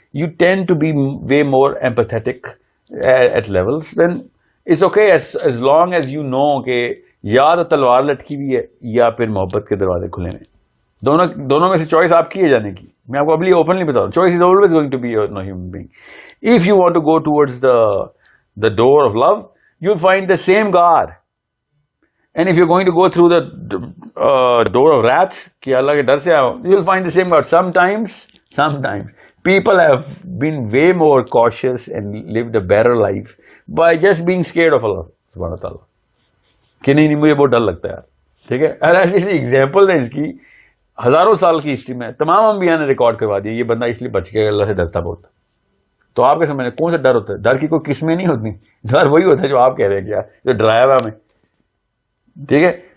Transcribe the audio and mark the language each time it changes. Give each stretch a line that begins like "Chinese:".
English: You tend to be way more empathetic at levels. Then it's okay as long as you know
Urdu: کہ یا تو تلوار لٹکی ہوئی ہے یا پھر محبت کے دروازے کھلے ہیں. دونوں میں سے چوائس آپ کی ہے جانے کی. میں آپ کو ابھی اوپنلی بتا رہا ہوں,
English: Choice is always going to be your human being. If you want to go towards the door of love, you'll find the same God. And if you're going to go through the door of wrath,
Urdu: کہ اللہ کے ڈر سے آؤ,
English: you'll find the same God. Sometimes people have been way more cautious and lived a better life by just being scared of Allah subhanahu wa ta'ala.
Urdu: کہ نہیں مجھے بہت ڈر لگتا ہے یار, ٹھیک ہے. ایسی ایگزامپل ہے اس کی, ہزاروں سال کی ہسٹری میں تمام انبیاء نے ریکارڈ کروا دیا, یہ بندہ اس لیے بچ گیا, اللہ سے ڈرتا بہت. تو آپ کے سمجھنے کون سا ڈر ہوتا ہے؟ ڈر کی کوئی قسمیں نہیں ہوتی, ڈر وہی ہوتا ہے جو آپ کہہ رہے ہیں کیا, جو ڈرایا ہوا ہمیں, ٹھیک ہے.